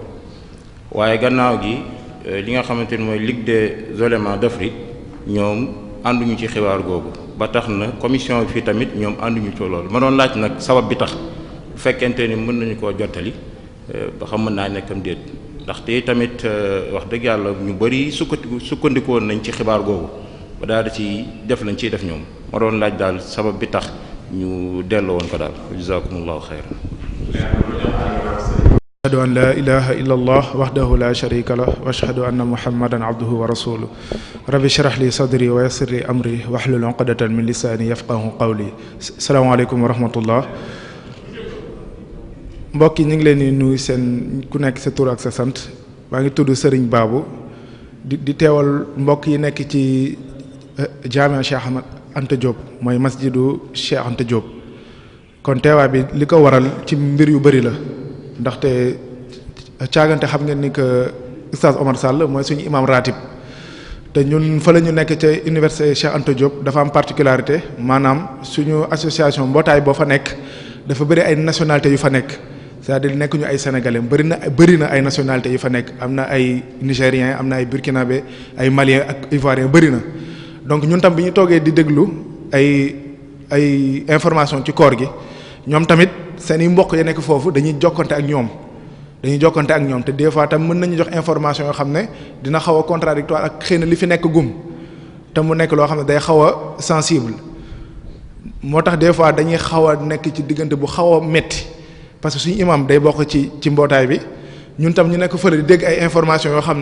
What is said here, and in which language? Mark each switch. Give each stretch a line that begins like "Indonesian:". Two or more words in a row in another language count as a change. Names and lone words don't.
Wolof: waaye gannaaw gi li nga xamante ni mooy Ligue des oulémas d'Afrique ñoom ànduñu ci xibaar googu ba tax na commission bi fii tamit ñoom ànduñu ci loolu ma doon laaj nag sabab bi tax bu fekkente ni mën nañu koo jottali ba xam mën naa nekkam déet ndaxte tamit wax dëgg yàlla ñu bari sukkandiku woon nañ ci xibaar googu ba daal di ci def lañ ciy def ñoom ma doon laaj daal sabab bi tax ñu delloo woon ko daal
Arabic: جزاكم الله خيرا. أشهد أن لا إله إلا الله وحده لا شريك له وأشهد أن محمدا عبده ورسوله رب اشرح لي صدري ويسر لي أمري واحلل عقدة من لساني يفقهوا قولي. السلام عليكم ورحمة الله.
Wolof: mbokk yi ñu ngi leen di nuyu seen ku nekk sa tur ak sa sant maa ngi tudd Serigne Babou di teewal mbokk yi nekk ci jaamia Cheikh Ahmad Anta Diop mooy masjidu Cheikh Anta Diop kon teewaay bi li ko waral ci mbir yu bari la ndaxte caagante xam ngeen ni que Oustaz Omar Sall mooy suñu imam ratib te ñun fa la ñu nekk ca université Cheikh Anta Diop dafa am particularité maanaam suñu association mbootaay boo fa nekk dafa bëri ay nationalités yu fa nekk c'est-à-dire nekk ñu ay sénégalais bëri na ay nationalités yu fa nekk am na ay nigériens am na ay burkinabé ay maliens ak ivoiriens bëri na donc ñun tam bi ñu toogee di déglu ay information ci koor gi ñoom tamit seen i mbokk ya nekk foofu dañuy jokkante ak ñoom te
French: des fois
Wolof: tam mën nañu jox information yoo xam ne dina xaw a contradictoire ak xëy na li fi nekk gum te mu nekk loo xam ne day xaw a sensible moo tax
French: des fois
Wolof: dañuy xaw a nekk ci diggante bu xaw a metti
French: parce que
Wolof: suñu imam day bokk ci mbootaay bi ñun tam ñu nekk fële di dégg ay information yoo xam